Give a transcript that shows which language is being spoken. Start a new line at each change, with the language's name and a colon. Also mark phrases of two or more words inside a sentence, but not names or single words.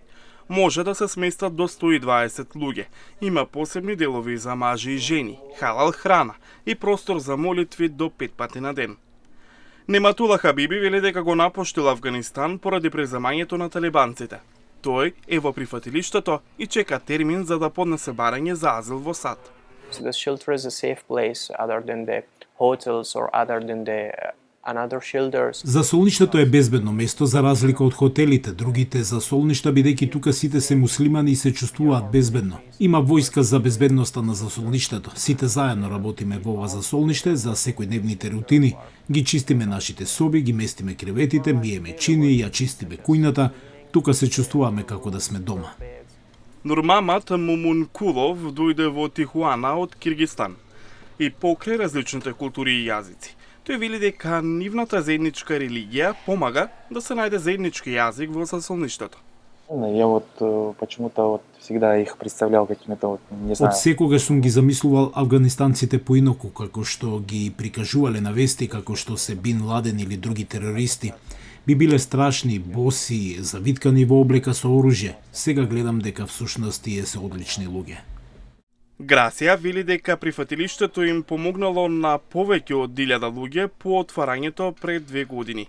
Macedonian: Може да се сместат до 120 луѓе. Има посебни делови за мажи и жени, халал храна и простор за молитви до 5 пати на ден. Нематула Хабиби вели дека го напуштил Авганистан поради преземањето на талибанците. Тој е во прифатилиштето и чека термин за да поднесе барање за азил во САД.
English: The shelter is a safe place other than the hotels or other than the another shelters.
Macedonian: Засолништето е безбедно место за разлика од хотелите, другите засолништа, бидејќи тука сите се муслимани и се чувствуваат безбедно. Има војска за безбедноста на засолништето. Сите заедно работиме во ова засолниште за секојдневните рутини. Ги чистиме нашите соби, ги местиме креветите, миеме чини, ја чистиме кујната. Тука се чувствуваме како да сме дома. Нурмамат Мумункулов дојде во Тихуана од Киргистан и покрај различните култури и јазици. Тој вели дека нивната заедничка религија помага да се најде заеднички јазик во засолништето.
Russian: Я почему-то всегда их представлял какими-то, не знаю.
Macedonian: Од секогаш сум ги замислувал афганистанците поинаку, како што ги прикажувале на вести, како што се Бин Ладен или други терористи. Би биле страшни, боси, завиткани во облека со оружје. Сега гледам дека всушност тие се одлични луѓе. Грасија вели дека прифатилиштето им помогнало на повеќе од 1000 луѓе по отварањето пред 2 години.